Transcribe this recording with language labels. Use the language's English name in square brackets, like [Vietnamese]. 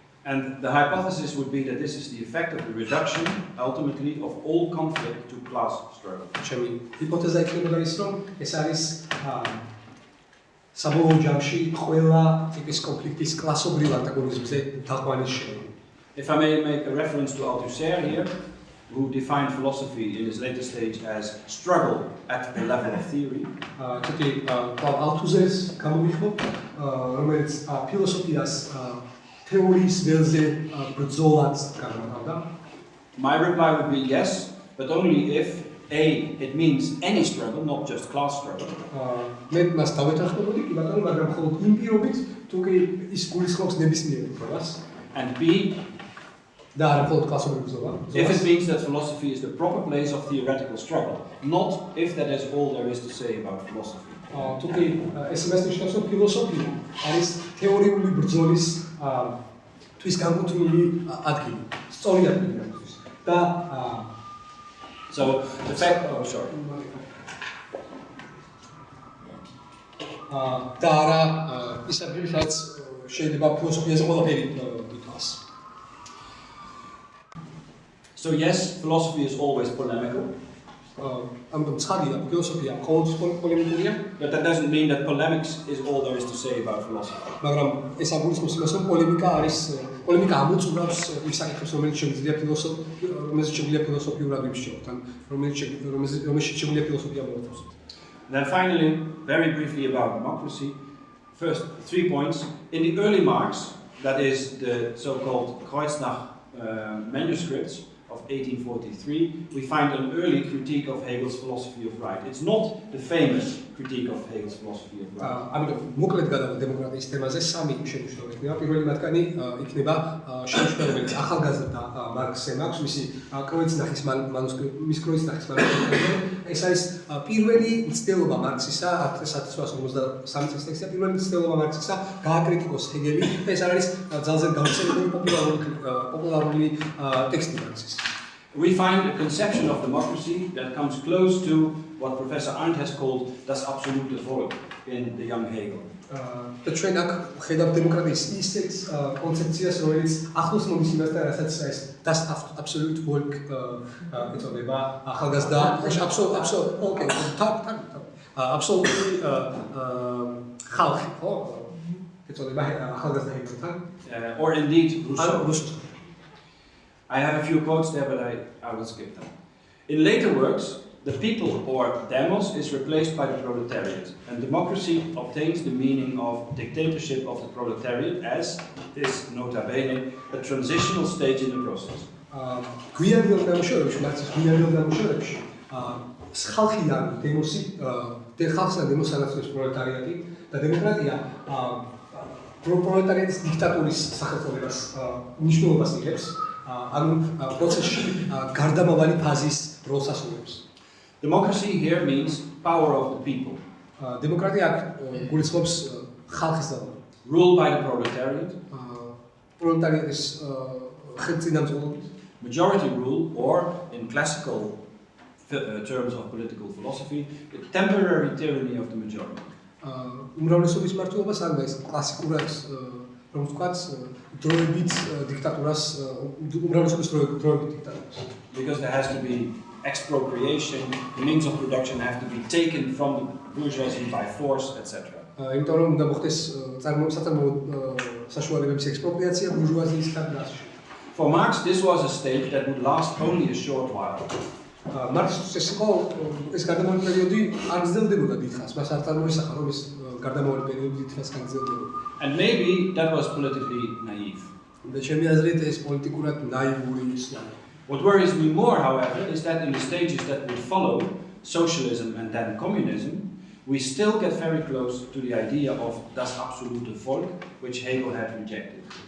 [English] And the hypothesis would be that this is the effect of the reduction, ultimately, of all conflict to class struggle. [Georgian] ჩემი ჰიპოთეზა იქნებოდა ის, რომ ეს არის საბოლოო ჯამში ყველა ტიპის კონფლიქტის კლასობრივ ანტაგონიზმზე თაყვანის შედეგი. [English] If I may make a reference to Althusser here, who defined philosophy in his later stage as struggle at the level of theory. [Georgian] თუკი ალთუზერს გამოვიხმობ, რომელიც ფილოსოფიას თეორიის ველზე ბრძოლად განმარტავდა. [English] My reply would be yes, but only if A, it means any struggle, not just class struggle. [Georgian] მე მას დავეთანხმებოდი კი ბატონო, მაგრამ მხოლოდ იმ პირობით, თუ კი ის გულისხმობს ნებისმიერ უფლებას. [English] And B, [Georgian] და არა მხოლოდ კლასობრივ ბრძოლა. [English] if it means that philosophy is the proper place of theoretical struggle, not if that is all there is to say about philosophy. [Georgian] თუ კი ეს იმას ნიშნავს, რომ ფილოსოფია არის თეორიული ბრძოლის თვის განკუთვნილი ადგილი, სწორი ადგილი ამისთვის. და [English] So the fact, oh sorry. [Georgian] და არა ის ადგილი, სადაც შეიძლება ფილოსოფიაზე ყველაფერი ითქვას. [English] So yes, philosophy is always polemical. [Georgian] ამიტომ ცხადია, ფილოსოფია ყოველთვის პოლემიკურია, [English] But that doesn't mean that polemics is all there is to say about philosophy. [Georgian] მაგრამ ეს აგულისხმობს იმას, რომ პოლემიკა ამოწურავს იმ საკითხებს, რომელიც შეგვიძლია ფილოსოფიურად ვიმსჯელოთ, ან რომელშიც შეგვიძლია ფილოსოფია მოვათავსოთ. [English] Then finally, very briefly about democracy. First, 3 points. In the early Marx, that is the so-called Kreuznach manuscripts of 1843, we find an early critique of Hegel's philosophy of right. It's not the famous critique of Hegel's philosophy of right. [Georgian] ამიტომ მოკლედ გადავა დემოკრატიის თემაზე სამი შენიშნული იქნება. პირველი მათგანი იქნება შენიშვნა, რომელიც ახალგაზრდა მარქსზე მაქვს, მისი კროიცნახის მანუსკრიპტი. ეს არის პირველი მცდელობა მარქსისა 1853 წლის ტექსტია, პირველი მცდელობა მარქსისა გააკრიტიკოს ჰეგელი და ეს არის ძალზე გავრცელებული პოპულარული ტექსტი მარქსის. [English] We find a conception of democracy that comes close to what Professor Arndt has called das absolute Volk in the young Hegel. [Georgian] და ჩვენ აქ ხედავთ დემოკრატიის ისეთ კონცეფციას, რომელიც ახლოს მოდის იმასთან, რასაც ეს das absolute Volk ეწოდება ახალგაზრდა აბსოლუტური ხალხი, ხო? ეწოდება ახალგაზრდა ჰეგელთან. [English] Or indeed Rousseau. I have a few quotes there, but I will skip them. In later works, the people, or demos, is replaced by the proletariat, and democracy obtains the meaning of dictatorship of the proletariat as is, nota bene, a transitional stage in the process. [Georgian] გვიანდელ დამუშავებებში, მარქსის გვიანდელ დამუშავებებში, ხალხიდან დემოსი, ხალხსა დემოს ანაცვლებს პროლეტარიატი და დემოკრატია პროლეტარიატის დიქტატურის სახელწოდებას მნიშვნელობას იღებს. ანუ პროცესში გარდამავალი ფაზის როლს ასრულებს. [English] Democracy here means power of the people. [Georgian] დემოკრატია გულისხმობს ხალხის ძალას. [English] Ruled by the proletariat. [Georgian] პროლეტარიატის ხელწინამძღოლობით. [English] Majority rule, or in classical terms of political philosophy, the temporary tyranny of the majority. [Georgian] უმრავლესობის მმართველობას არ არის კლასიკურად რომ ვთქვათ დროებით დიქტატურას უმრავლესობის დროებით დიქტატურას. [English] Because there has to be expropriation, the means of production have to be taken from the bourgeoisie by force, etc. [Georgian] იმიტომ რომ უნდა მოხდეს საწარმოო საშუალებების ექსპროპრიაცია ბურჟუაზიისგან და ასე. [English] For Marx, this was a state that would last only a short while. [Georgian] მარქსის ეს გარდამავალი პერიოდი არ გრძელდებოდა დიდხანს, მას არ წარმოისახა რომ ეს გარდამავალი პერიოდი დიდხანს გაგრძელდებოდა. [English] And maybe that was politically naive. [Georgian] და ჩემი აზრით ეს პოლიტიკურად ნაივური ისაა. [English] What worries me more, however, is that in the stages that would follow socialism and then communism, we still get very close to the idea of das absolute Volk, which Hegel had rejected.